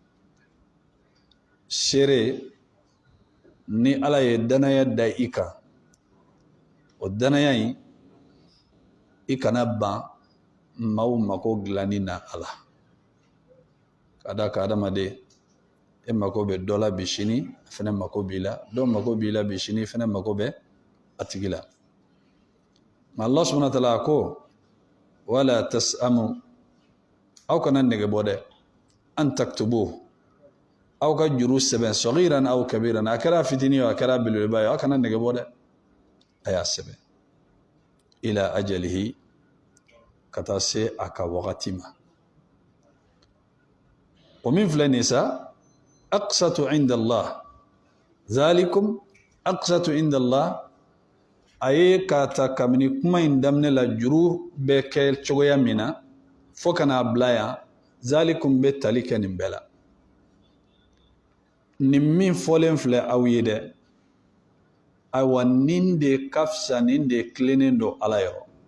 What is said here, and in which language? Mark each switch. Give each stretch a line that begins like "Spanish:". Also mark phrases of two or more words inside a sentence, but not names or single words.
Bambara: seere ni ala ye danaya da i kan o danaya in i kana ban maaw mako dilanni na a la. ka da ka adamaden e mako bɛ dɔ la bi sini a fana mako b'i la, dɔ mako b'i la bi sini fana mako bɛ a tigi la.
Arabic: ma الله سبحانه وتعالى ko ولا تسأموا,
Bambara: aw kana nege bɔ dɛ,
Arabic: أن تكتبوه,
Bambara: aw ka juru sɛbɛn
Arabic: صغيرا أو كبيرا,
Bambara: a kɛra fitini ye a kɛra belebeleba ye, aw kana nege bɔ dɛ, a y'a sɛbɛn
Arabic: إلى أجله
Bambara: ka taa se a ka wagati ma. o min filɛ nin sa
Arabic: أقسط عند الله, ذلكم أقسط عند الله,
Bambara: a ye ka ta kabini kuma in daminɛ la juru bɛ kɛ cogoya min na fo ka n'a bila yan, zalikum bɛ tali kɛ nin bɛɛ la. nin min fɔlen filɛ aw ye dɛ, ayiwa nin de ka fisa, nin de tilennen don ala yɔrɔ.